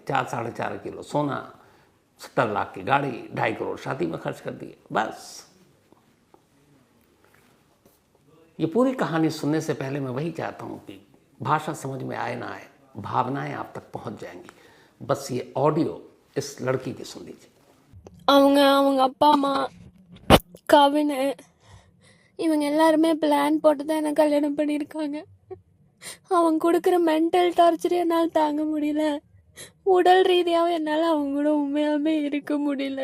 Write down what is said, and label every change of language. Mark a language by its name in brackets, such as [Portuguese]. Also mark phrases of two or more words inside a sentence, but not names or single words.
[Hindi] 4-4.5 किलो सोना, 70 लाख की गाड़ी, 2.5 करोड़ शादी में खर्च कर दिए। बस ये पूरी कहानी सुनने से पहले मैं वही चाहता हूँ कि भाषा समझ में आए ना आए, भावनाएं आप तक पहुंच जाएंगी। बस ये ऑडियो इस लड़की की सुन लीजिए। [Tamil] அவங்க அவங்க அப்பா அம்மா கவின் இவங்க எல்லாருமே பிளான் போட்டு தான் என்ன கல்யாணம் பண்ணியிருக்காங்க. அவங்க கொடுக்குற [English] mental torture [Tamil] என்னால் தாங்க முடியல. உடல் ரீதியாகவும் என்னால் அவங்க கூட உண்மையாமே இருக்க முடியல.